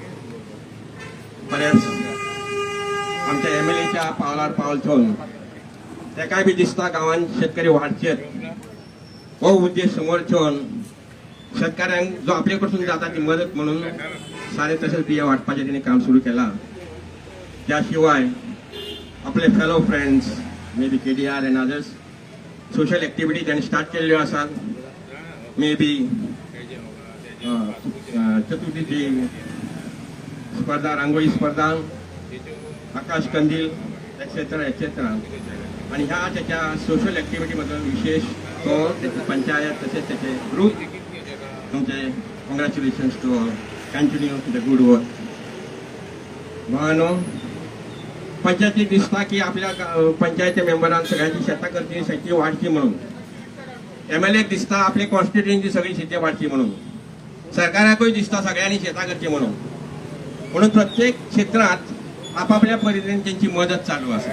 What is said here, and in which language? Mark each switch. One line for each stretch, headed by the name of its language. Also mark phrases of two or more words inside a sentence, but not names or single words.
Konkani: बरेंच आमच्या MLAच्या पावलार पावल चोवन तेकाय बी दिसता गांवांत शेतकरी वाडचेत हो उद्देश समोर ठेवन शेतकऱ्यांक जो आपले कडसून जाता ती मदत म्हणून सारे तशेंच बिया वाटपाचें तिणें काम सुरू केलां। त्या शिवाय आपले
English: fellow friends maybe KDR and others social activity
Konkani: ताणें स्टार्ट केल्ल्यो आसात।
English: maybe
Konkani: चतुर्थीची स्पर्धा, रांगोळी स्पर्धा, आकाश कंदील
English: etcetera etcetera.
Konkani: आणि ह्या त्याच्या
English: social activity
Konkani: मधून विशेष तो त्याची पंचायत तसेच त्याचे ग्रुप तुमचे
English: congratulations to continue to the good work.
Konkani: भावानो, पंचायतीक दिसता की आपल्या पंचायती मेंबरांक सगळ्यांची शेतां करची शेती वाडची म्हणून, MLAक दिसता आपले कॉन्स्टिट्युएन्सी सगळी शेती वाडची म्हणून, सरकाराकूय दिसता सगळ्यांनी शेतां करची म्हणून प्रत्येक क्षेत्रात आपापल्या परीने त्यांची मदत चालू आसा।